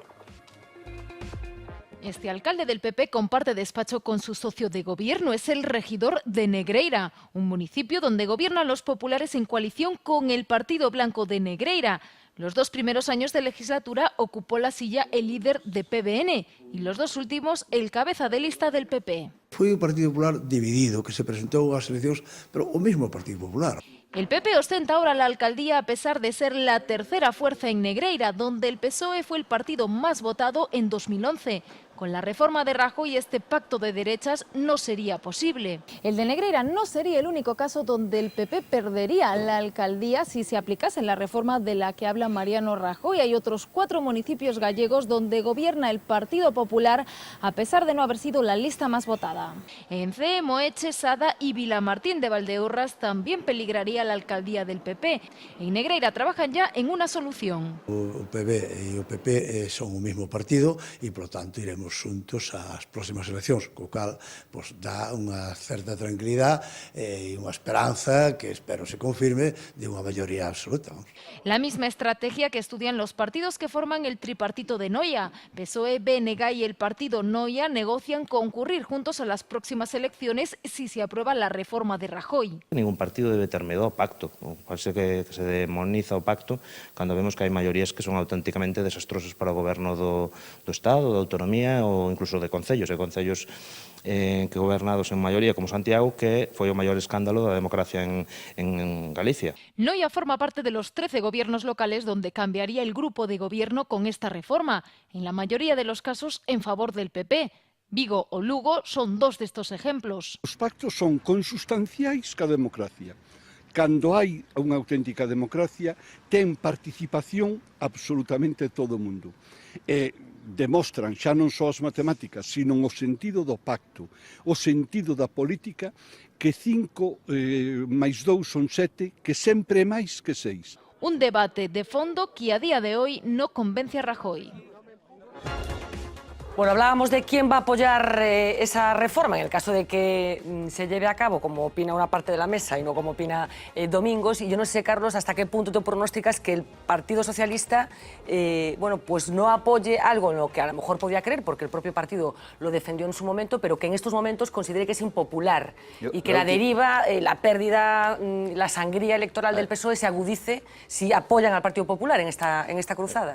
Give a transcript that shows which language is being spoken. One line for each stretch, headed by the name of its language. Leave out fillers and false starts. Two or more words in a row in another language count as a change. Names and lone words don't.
Spanish: Este alcalde del PP comparte despacho con su socio de gobierno, es el regidor de Negreira, un municipio donde gobiernan los populares en coalición con el Partido Blanco de Negreira. Los 2 primeros años de legislatura ocupó la silla el líder de PBN y los 2 últimos el cabeza de lista del PP.
Galician: Foi un Partido Popular dividido, que se presentou ás eleccións, pero o mesmo Partido Popular.
Spanish: El PP ostenta ahora la alcaldía a pesar de ser la tercera fuerza en Negreira, donde el PSOE fue el partido más votado en 2011. Con la reforma de Rajoy, este pacto de derechas no sería posible. El de Negreira no sería el único caso donde el PP perdería la alcaldía si se aplicase la reforma de la que habla Mariano Rajoy. Hay otros 4 municipios gallegos donde gobierna el Partido Popular, a pesar de no haber sido la lista más votada. En Cee, Moeche, Sada y Vilamartín de Valdeorras también peligraría la alcaldía del PP. En Negreira trabajan ya en una solución.
Galician: O PB e o PP son o mesmo partido e, por tanto, iremos xuntos ás próximas eleccións, co cal pues, dá unha certa tranquilidade e unha esperanza que espero se confirme de unha maioría absoluta.
Spanish: La misma estrategia que estudian los partidos que forman el tripartito de Noia. PSOE, BNG y el partido Noia negocian concurrir juntos a las próximas elecciones si se aprueba la reforma de Rajoy.
Galician: Ningún partido debe ter medo ao pacto, parece que se demoniza o pacto cando vemos que hai maiorías que son auténticamente desastrosas para o goberno do Estado, da autonomía ou incluso de concellos, que gobernados en maioría como Santiago, que foi o maior escándalo da democracia en Galicia.
Spanish: Noia forma parte de los 13 gobiernos locales donde cambiaría el grupo de gobierno con esta reforma, en la mayoría de los casos en favor del PP. Vigo o Lugo son 2 destos ejemplos.
Galician: Os pactos son consustanciais ca democracia. Cando hai unha auténtica democracia, ten participación absolutamente todo o mundo. Demostran xa non só as matemáticas, sino o sentido do pacto, o sentido da política, que 5 máis 2 son 7, que sempre é máis que 6.
Spanish: Un debate de fondo que a día de hoy no convence a Rajoy. Bueno, hablábamos de quién va a apoyar esa reforma en el caso de que se lleve a cabo como opina una parte de la mesa y no como opina Domingos. Y yo no sé, Carlos, hasta qué punto tú pronosticas que el Partido Socialista bueno, pues no apoye algo en lo que a lo mejor podía creer, porque el propio partido lo defendió en su momento, pero que en estos momentos considere que es impopular y que la deriva, la pérdida, la sangría electoral del PSOE se agudice si apoyan al Partido Popular en esta cruzada.